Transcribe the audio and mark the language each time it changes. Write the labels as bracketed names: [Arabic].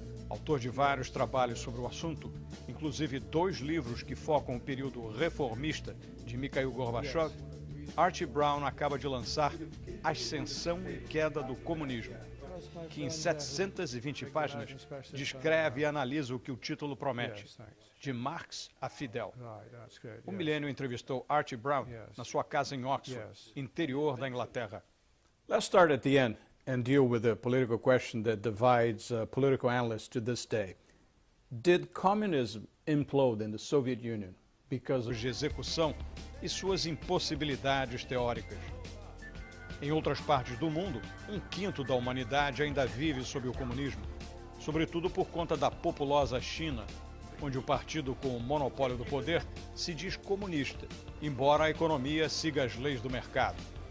[Portuguese] Autor de vários trabalhos sobre o assunto, inclusive 2 livros que focam o período reformista de Mikhail Gorbachev, Archie Brown acaba de lançar Ascensão e Queda do Comunismo, que em 720 páginas descreve e analisa o que o título promete, de Marx a Fidel. O Milenio entrevistou Archie Brown na sua casa em Oxford, interior da Inglaterra. [English] Let's start at the end and deal with the political question that divides political analysts to this day. Did communism implode in the Soviet Union because [Portuguese] de execução e suas impossibilidades teóricas? Em outras partes do mundo, 1/5 da humanidade ainda vive sob o comunismo, sobretudo por conta da populosa China, onde o partido com o monopólio do poder se diz comunista, embora a economia siga as leis do mercado.